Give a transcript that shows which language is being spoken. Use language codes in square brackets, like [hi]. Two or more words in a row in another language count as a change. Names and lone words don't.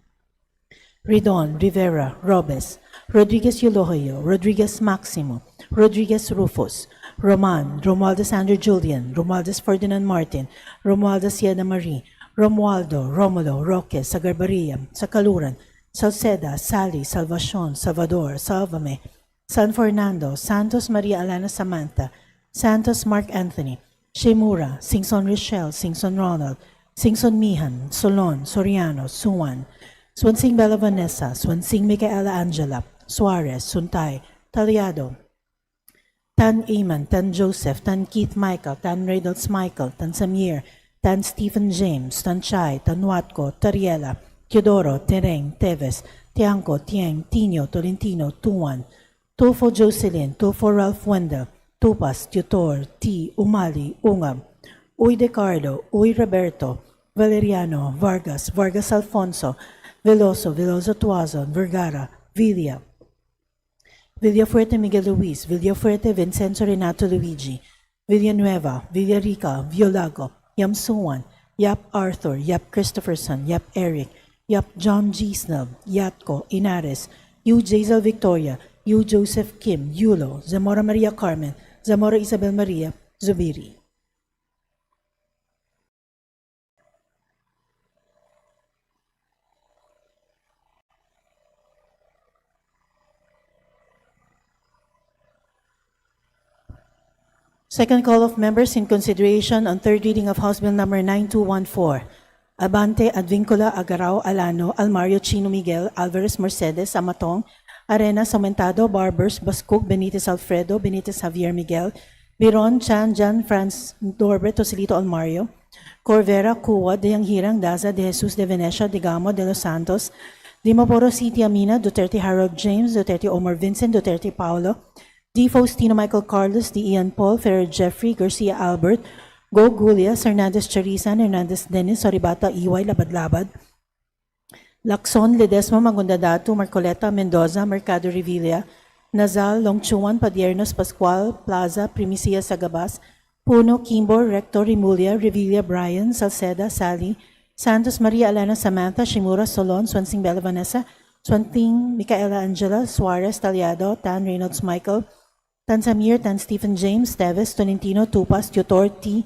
[en] Ridon, Rivera, Robes, Rodriguez Eulogio, Rodriguez Maximo, Rodriguez Rufus, Roman, Romualdez Andrew Julian, Romualdez Ferdinand Martin, Romualdez Siena Marie, Romualdo, Romulo, Roque, Sagarbaria, Sakaluran, Salceda, Sally, Salvacion, Salvador, Salvame, San Fernando, Santos Maria Alana Samantha, Santos Mark Anthony, Shemura, Singson Rochelle, Singson Ronald, Singson Mihan, Solon, Soriano, Suwan, Swansing Bella Vanessa, Swansing Micaela Angela, Suarez, Suntay, Taliado, Tan Eamon, Tan Joseph, Tan Keith Michael, Tan Reynolds Michael, Tan Samir, Tan Stephen James, Tan Chai, Tan Watco, Tariela, Teodoro, Tereng, Teves, Tiangco, Tieng, Tino, Tolentino, Tuan, Tulfo Jocelyn, Tulfo Ralph Wendell, Tupas, Tutor, T. Umali, Ungam, Uy Decardo, Uy Roberto, Valeriano, Vargas, Vargas Alfonso, Veloso, Veloso Tuazon, Vergara, Villa, Villafuerte Miguel Luis, Villafuerte Vincenzo Renato Luigi, Villanueva, Villarica, Violago, Yam Suwan, Yap Arthur, Yap Christopherson, Yap Eric, Yap John G. Snub, Yatko, Inares, Yu Jazel Victoria, Yu Joseph Kim, Yulo, Zamora Maria Carmen, Zamora Isabel Maria, Zubiri. Second call of members in consideration on third reading of House Bill number 9214. Abante, Advincula, Agarao, Alano, Almario, Chino Miguel, Alvarez, Mercedes, Amatong, Arenas, Aumentado, Barbers, Bascug, Benitez Alfredo, Benitez Javier Miguel, Biron, Chan, Jan, Franz, Dorbe, Tosilito, Almario, Corvera, Cuwa, Deyang Hirang, Daza, De Jesus, De Venecia, De Gamo, De Los Santos, Dimaporo City Amina, Duterte Harold James, Duterte Omar Vincent, Duterte Paolo, D. Faustino Michael Carlos, D. Ian Paul, Ferrer Jeffrey, Garcia Albert, Go Gulias, Hernandez Charisan, Hernandez Dennis, Soribata, Iway, Labad-Labad, Lacson, Ledesma, Magundadato, Marcoleta, Mendoza, Mercado Revilla, Nazal, Longchuan, Padiernos, Pascual, Plaza, Primicia Sagabas, Puno, Kimbo, Rector, Remulia, Revilla, Brian, Salceda, Sally, Santos Maria Elena Samantha Shimura Solon, Swansing Bella Vanessa, Swanting Micaela Angela, Suarez Taliado, Tan Reynolds Michael, Tan Samir, Tan Stephen James, Teves, Tolentino, Tupas, Tutor, T.